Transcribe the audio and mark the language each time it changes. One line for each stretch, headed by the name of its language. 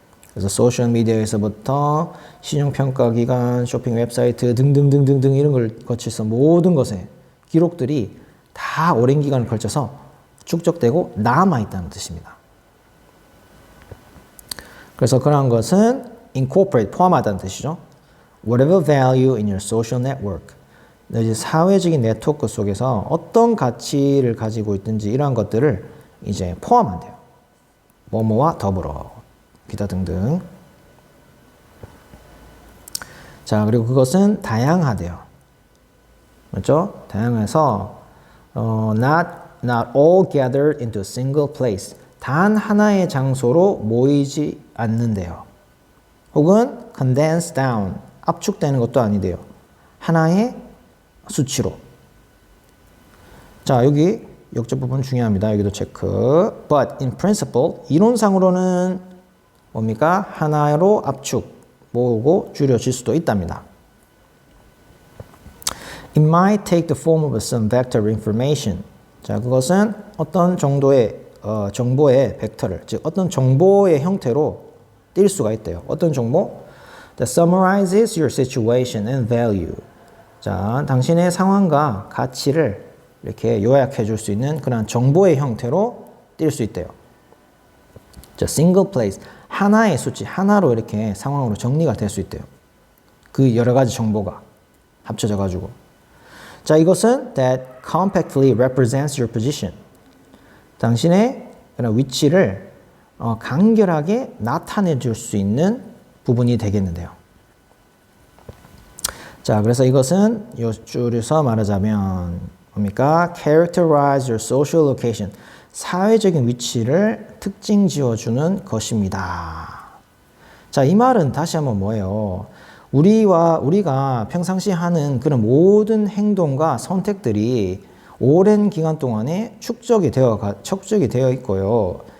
Korean: 그래서 소셜미디어에서부터 신용평가기관, 쇼핑 웹사이트 등등등등등 이런 걸 거쳐서 모든 것의 기록들이 다 오랜 기간을 걸쳐서 축적되고 남아있다는 뜻입니다. 그래서 그러한 것은 incorporate, 포함하다는 뜻이죠.
English: Whatever value in your social network.
Korean: 이제 사회적인 네트워크 속에서 어떤 가치를 가지고 있든지 이러한 것들을 이제 포함한대요. 뭐뭐와 더불어. 기타 등등. 자, 그리고 그것은 다양하대요. 맞죠? 다양해서
English: not all gathered into a single place.
Korean: 단 하나의 장소로 모이지 않는데요. 혹은
English: condensed down.
Korean: 압축되는 것도 아니대요. 하나의 수치로. 자, 여기 역적 부분 중요합니다. 여기도 체크.
English: But in principle,
Korean: 이론상으로는 뭡니까? 하나로 압축, 모으고 줄여질 수도 있답니다.
English: It might take the form of some vector information.
Korean: 자, 그것은 어떤 정도의 정보의 벡터를, 즉 어떤 정보의 형태로 띌 수가 있대요. 어떤 정보?
English: That summarizes your situation and value.
Korean: 자, 당신의 상황과 가치를 이렇게 요약해 줄 수 있는 그런 정보의 형태로 띌 수 있대요.
English: 자, single place.
Korean: 하나의 수치, 하나로 이렇게 상황으로 정리가 될 수 있대요. 그 여러 가지 정보가 합쳐져 가지고. 자, 이것은
English: that compactly represents your position.
Korean: 당신의 그런 위치를 간결하게 나타내 줄 수 있는 부분이 되겠는데요. 자, 그래서 이것은 줄여서 말하자면 뭡니까?
English: Characterize your social location.
Korean: 사회적인 위치를 특징 지어주는 것입니다. 자, 이 말은 다시 한번 뭐예요? 우리가 평상시 하는 그런 모든 행동과 선택들이 오랜 기간 동안에 축적이 되어 있고요.